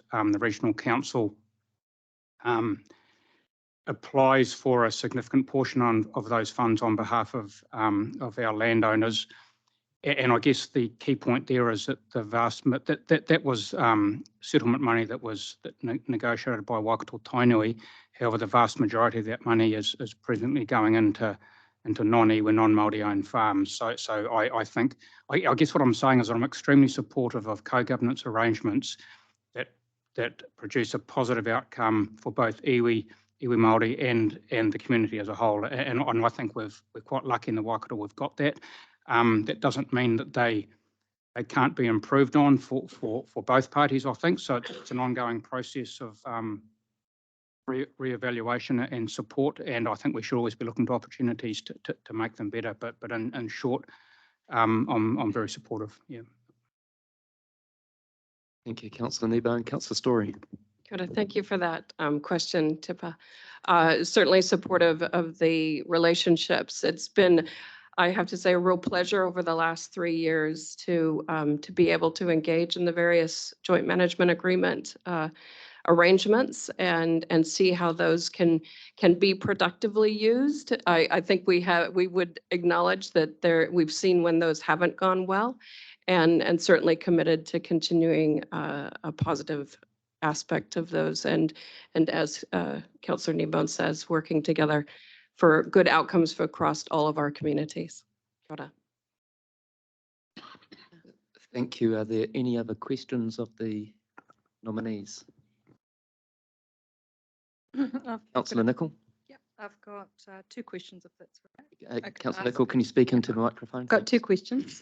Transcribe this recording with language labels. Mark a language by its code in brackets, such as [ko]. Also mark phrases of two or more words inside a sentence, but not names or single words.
[en] The Regional Council applies for a significant portion of those funds on behalf of our landowners. And I guess the key point there is that the vast that was settlement money that was negotiated by Waikato Tainui. However, the vast majority of that money is presently going into non-iwi, non-Māori owned farms. So I think, I guess what I'm saying is that I'm extremely supportive of co-governance arrangements that produce a positive outcome for both [mi] iwi Māori [en] and the community as a whole. And I think we're quite lucky in the Waikato we've got that. That doesn't mean that they can't be improved on for both parties, I think. So it's an ongoing process of re-evaluation and support, and I think we should always be looking to opportunities to make them better. But in short, I'm very supportive. Yeah. Thank you, Councillor Kneebone. Councillor Story. [mi] Kia ora, [en] thank you for that question, Tipa. Certainly supportive of the relationships. It's been, I have to say, a real pleasure over the last 3 years to be able to engage in the various joint management agreement arrangements and see how those can be productively used. I think we would acknowledge that we've seen when those haven't gone well, and certainly committed to continuing a positive aspect of those, and as Councillor Kneebone says, working together for good outcomes for across all of our communities. [mi] Kia ora. [en] Thank you. Are there any other questions of the nominees? Councillor Nicol. Yeah, I've got 2 questions, if that's right. Councillor Nicol, can you speak into the microphone? I've got 2 questions.